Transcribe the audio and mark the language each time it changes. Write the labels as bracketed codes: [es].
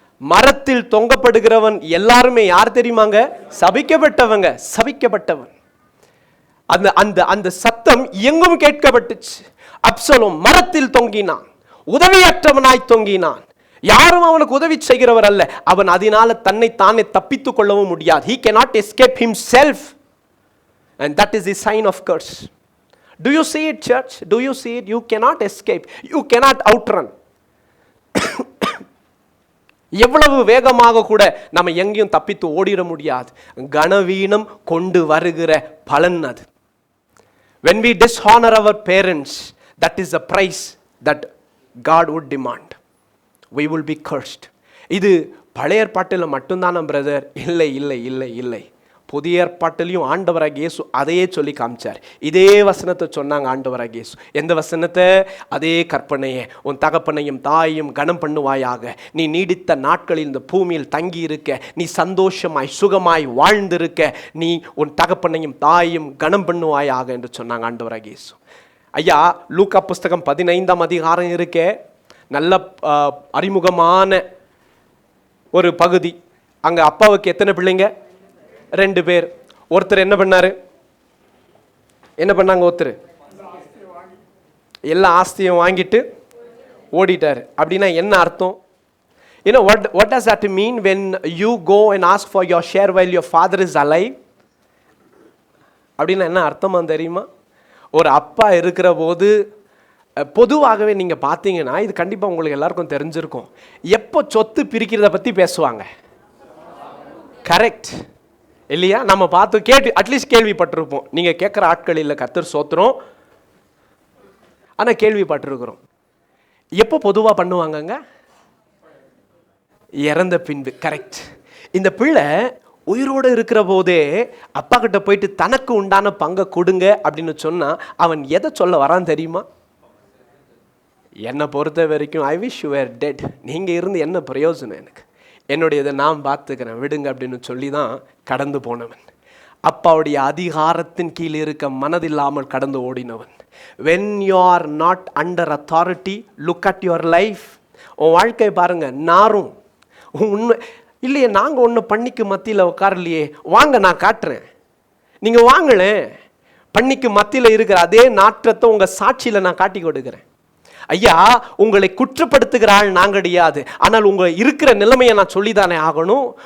[ta] மரத்தில் தொங்கப்படுகிறவன் எல்லாருமே யார் தெரியுமாங்க? சபிக்கப்பட்டவங்க. சபிக்கப்பட்டவன். அந்த அந்த அந்த சத்தம் எங்கும் கேட்கப்பட்டுச்சு. அப்சலோம் மரத்தில் தொங்கினான், உதவியற்றவனாய் தொங்கினான். யாரும் அவனுக்கு உதவி செய்கிறவர் அல்ல. அவன் அதனால தன்னை தானே தப்பித்துக் கொள்ளவும் முடியாது. [en] He cannot escape himself, and that is the sign of curse. Do you see it, church? Do you see it? You cannot escape. You cannot outrun. [ta] எவ்வளவு வேகமாக கூட நம்ம எங்கேயும் தப்பித்து ஓடிட முடியாது. கனவீனம் கொண்டு வருகிற பலன் அது. [en] When we dishonor our parents, that is the price that God would demand. We will be cursed. [ta] இது பழைய ஏற்பாட்டில் மட்டும்தான பிரதர்? இல்லை இல்லை இல்லை இல்லை. புதிய ஏற்பாட்டிலையும் ஆண்டவராகிய இயேசு அதையே சொல்லி காமிச்சார். இதே வசனத்தை சொன்னாங்க ஆண்டவராகிய இயேசு. எந்த வசனத்தை? அதே கற்பனையே, உன் தகப்பனையும் தாயையும் கனம் பண்ணுவாயாக, நீ நீடித்த நாட்களில் இந்த பூமியில் தங்கி இருக்க, நீ சந்தோஷமாய் சுகமாய் வாழ்ந்திருக்க, நீ உன் தகப்பனையும் தாயையும் கனம் பண்ணுவாயாக என்று சொன்னாங்க ஆண்டவராகிய இயேசு. ஐயா, லூக்கா புஸ்தகம் 15ஆம் அதிகாரம் இருக்கே, நல்ல அறிமுகமான ஒரு பகுதி. அங்கே அப்பாவுக்கு எத்தனை பிள்ளைங்க? 2 பேர். ஒருத்தர் என்ன பண்ணாரு? ஒருத்தர் எல்லா ஆஸ்தியும் வாங்கிட்டு ஓடிட்டாரு. அப்படின்னா என்ன அர்த்தம்? [en] You know what does that mean when you go and ask for your share while your father is alive? [ta] அப்படின்னா என்ன அர்த்தமா தெரியுமா? ஒரு அப்பா இருக்கிற போது பொதுவாகவே நீங்கள் பார்த்தீங்கன்னா, இது கண்டிப்பாக உங்களுக்கு எல்லாருக்கும் தெரிஞ்சிருக்கும், எப்போ சொத்து பிரிக்கிறத பற்றி பேசுவாங்க. கரெக்ட் இல்லையா? நம்ம பார்த்து கேட்டு அட்லீஸ்ட் கேள்விப்பட்டிருப்போம். நீங்கள் கேட்குற ஆட்கள் இல்லை, கர்த்தர் சோத்திரம், ஆனால் கேள்விப்பட்டிருக்கிறோம். எப்போ பொதுவாக பண்ணுவாங்கங்க? இறந்த பின்பு. கரெக்ட். இந்த பிள்ளை உயிரோடு இருக்கிற போதே அப்பா கிட்ட போயிட்டு தனக்கு உண்டான பங்கை கொடுங்க அப்படின்னு சொன்னால் அவன் எதை சொல்ல வரான் தெரியுமா? என்னை பொறுத்த வரைக்கும் [en] I wish you were dead. [ta] நீங்கள் இருந்து என்ன பிரயோஜனம் எனக்கு? என்னுடையதை நான் பார்த்துக்கிறேன், விடுங்க அப்படின்னு சொல்லி தான் கடந்து போனவன். அப்பாவுடைய அதிகாரத்தின் கீழ் இருக்க மனதில்லாமல் கடந்து ஓடினவன். [en] when you are not under authority, look at your life. [ta] உன் வாழ்க்கை பாருங்க, நாரும் உண்மை இல்லையே. நாங்கள் ஒன்று பண்ணிக்கு மத்தியில் உட்காரலையே, வாங்க நான் காட்டுறேன். நீங்கள் வாங்களேன். பண்ணிக்கு மத்தியில் இருக்கிற அதே நாற்றத்தை உங்க சாட்சியில நான் காட்டி கொடுக்கிறேன். ஐயா, உங்களை குற்றப்படுத்துகிற ஆள் நான் கிடையாது, ஆனால் உங்க இருக்கிற நிலைமையை நான் சொல்லிதானே ஆகணும்.